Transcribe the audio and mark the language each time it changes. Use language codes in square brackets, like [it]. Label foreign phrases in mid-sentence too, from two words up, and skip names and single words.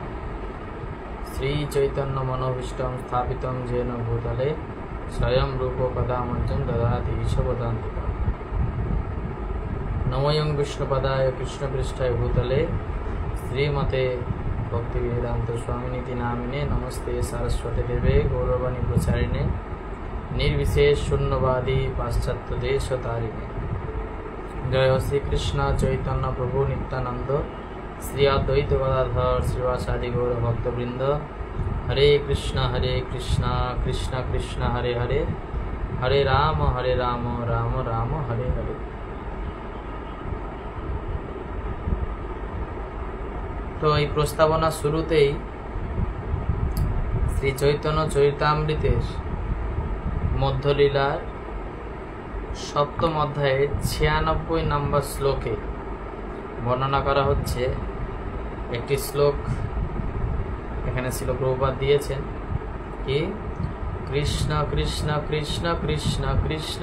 [sa] শ্রী চৈতন্য মনোভীষ্টং স্থাপিতং যেন ভূতলে স্বয়ং রূপ কদা মঞ্চম দদাতি ঈশপদান্তিকা। নমোয়ং বিষ্ণুপদায় কৃষ্ণপৃষ্ঠায় ভূতলে শ্রীমতে ভক্তিবেদান্ত স্বামিনীতি নামিনে নমস্তে সারস্বতী দেবে গৌরবাণী প্রচারিণে निर्विशेष शून्यवादी पाश्चात्य देश तारिणे। जय श्री कृष्ण चैतन्य प्रभु नित्यानंद श्री अद्वैत गदाधर श्रीवासादि गौर भक्तवृंद। हरे कृष्ण कृष्ण कृष्ण हरे हरे, हरे राम राम राम हरे हरे। [bn] तो এই প্রস্তাবনা শুরুতেই শ্রী চৈতন্য চরিতামৃতের মধ্যলীলার সপ্তম অধ্যায়ে 96 নম্বর শ্লোকে বর্ণনা করা হচ্ছে। একটি শ্লোক এখানে ছিল প্রভুপাদ দিয়েছেন কি, কৃষ্ণ কৃষ্ণ কৃষ্ণ কৃষ্ণ কৃষ্ণ